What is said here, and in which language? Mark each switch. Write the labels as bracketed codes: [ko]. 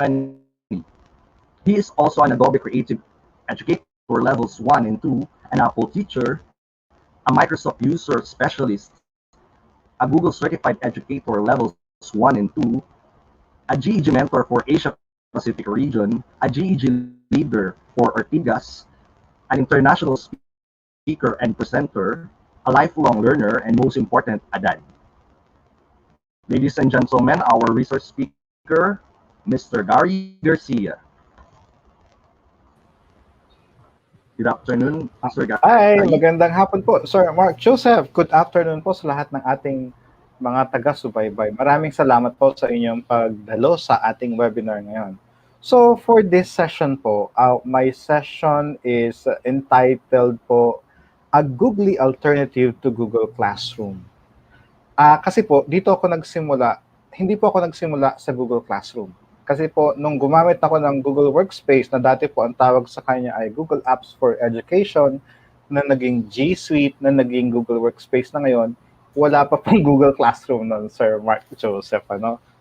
[en] He is also an Adobe Creative Educator Levels 1 and 2, an Apple teacher, a Microsoft user specialist, a Google Certified Educator Levels 1 and 2, a GEG mentor for Asia Pacific region, a GEG leader for Ortigas, an international speaker and presenter, a lifelong learner, and most important, a dad. Ladies and gentlemen, our resource speaker, Mr. Gary Garcia. Good afternoon, Sir Gary. [tl] Hi, magandang hapon po, Sir Mark Joseph. [en] Good afternoon [tl] po sa lahat ng ating mga taga-subaybay. Maraming salamat po sa inyong pagdalo sa ating webinar ngayon. [en] So for this session po, my session is entitled po, A Googley Alternative to Google Classroom. [tl] Kasi po, dito ako nagsimula, hindi po ako nagsimula sa Google Classroom. Kasi po, nung gumamit ako ng Google Workspace, na dati po ang tawag sa kanya ay Google Apps for Education, na naging G Suite, na naging Google Workspace na ngayon, wala pa pong Google Classroom nun, Sir Mark Joseph, ano?